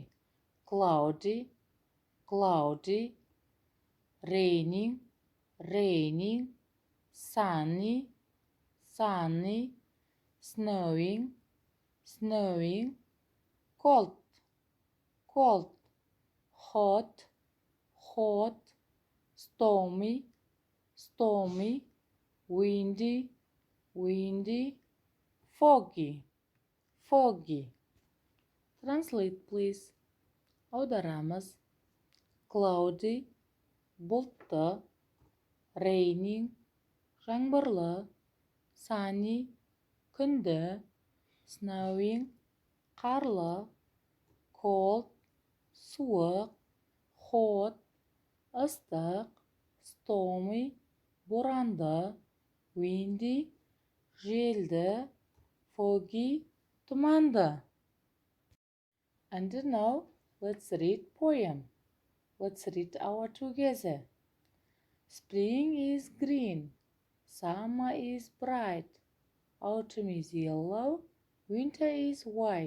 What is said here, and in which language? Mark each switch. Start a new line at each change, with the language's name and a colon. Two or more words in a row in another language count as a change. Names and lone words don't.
English: Cloudy, cloudy, raining, raining, sunny, sunny, snowing, snowing, cold, cold, hot, hot, stormy, stormy, windy, windy, foggy, foggy. Translate, please.
Kazakh: Аударамыз. Cloudy, бұлтты, raining, жаңбырлы, sunny, күнді, snowing, қарлы, cold, суық, hot, ыстық, stormy, боранды, windy, желді, foggy, тұманды.
English: And now, let's read poem. Let's read our together. Spring is green, summer is bright, autumn is yellow, winter is white.